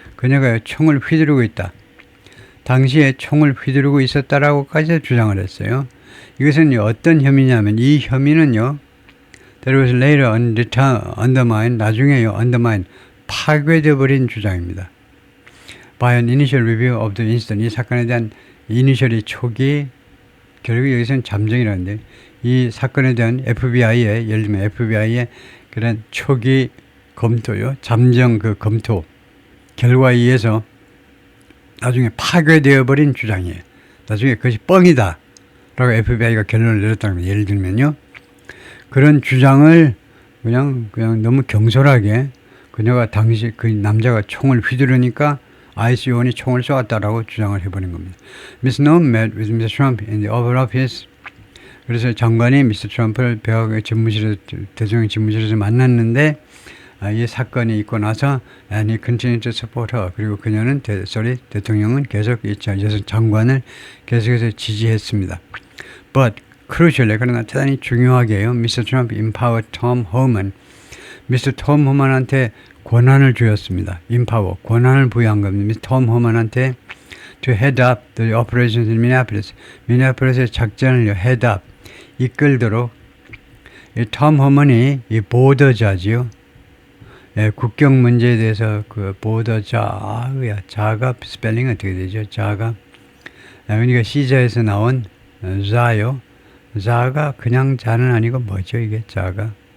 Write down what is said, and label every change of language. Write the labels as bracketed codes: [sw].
[ko] 그녀가 총을 휘두르고 있다. 당시에 총을 휘두르고 있었다라고까지 주장을 했어요. 이것은 어떤 혐의냐면 이 혐의는요. [en] That was later undermined. [ko] 나중에요. [en] undermined. [ko] 파괴되어 버린 주장입니다. [en] by an initial review of the incident. [ko] 이 사건에 대한 이니셜이 초기, 결국 여기서는 잠정이라는데 이 사건에 대한 FBI의, 예를 들면 FBI의 그런 초기 검토요, 잠정 그 검토 결과에 의해서 나중에 파괴되어 버린 주장이에요. 나중에 그것이 뻥이다 라고 FBI가 결론을 내렸다는 거예요. 예를 들면요, 그런 주장을 그냥 너무 경솔하게 그녀가 당시 그 남자가 총을 휘두르니까 ICE 요원이 총을 쏘았다라고 주장을 해버린 겁니다. [en] Miss Noem met with Mr. Trump in the Oval Office. [ko] 그래서 장관이 미스터 트럼프를 백악관 집무실에서, 대통령 집무실에서 만났는데 이 사건이 있고 나서 [en] and he continued to support her. [ko] 그리고 그녀는 대통령은 계속 이 장관을 계속해서 지지했습니다. [en] But crucially, [ko] 그러나 대단히 중요하게요, [en] Mr. Trump empowered Tom Homan. [ko] 미스터 톰 호만한테 권한을 주었습니다. empower, 권한을 부여한 겁니다. 미스터 톰 호만한테 [en] to head up the operations in Minneapolis. [ko] 미네아폴리스의 작전을 head up, 이끌도록. 이 톰 호먼이 이 보더자지요. 예, 국경 문제에 대해서 그 보더자, 자가 스펠링 어떻게 되죠? 자가. 그러니까 시자에서 나온 자요. 자가 그냥 자는 아니고 뭐죠 이게 자가.